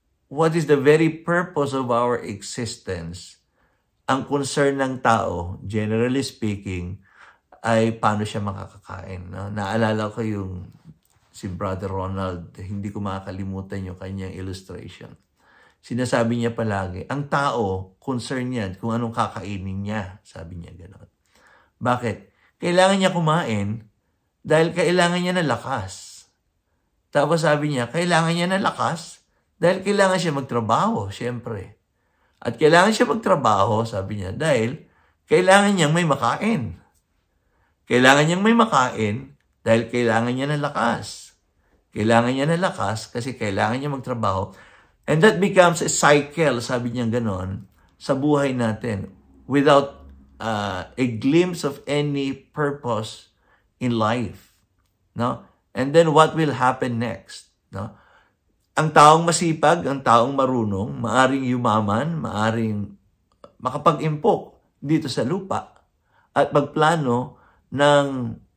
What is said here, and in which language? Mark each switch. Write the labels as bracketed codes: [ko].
[en] What is the very purpose of our existence? [tl] Ang concern ng tao, [en] generally speaking, [tl] ay paano siya makakakain. No? Naalala ko yung si Brother Ronald, hindi ko makakalimutan yung kanyang illustration. Sinasabi niya palagi, ang tao, concern niya kung anong kakainin niya. Sabi niya gano'n. Bakit? Kailangan niya kumain dahil kailangan niya ng lakas. Tapos sabi niya, kailangan niya ng lakas dahil kailangan siya magtrabaho, siyempre. At kailangan siya magtrabaho, sabi niya, dahil kailangan niyang may makain. Kailangan niyang may makain dahil kailangan niya ng lakas. Kailangan niya ng lakas kasi kailangan niya magtrabaho. [en] And that becomes a cycle, [tl] sabi niya ganon, sa buhay natin [en] without a glimpse of any purpose in life. No? And then what will happen next? No? [tl] Ang taong masipag, ang taong marunong, maaring yumaman, maaring makapag-impok dito sa lupa at magplano ng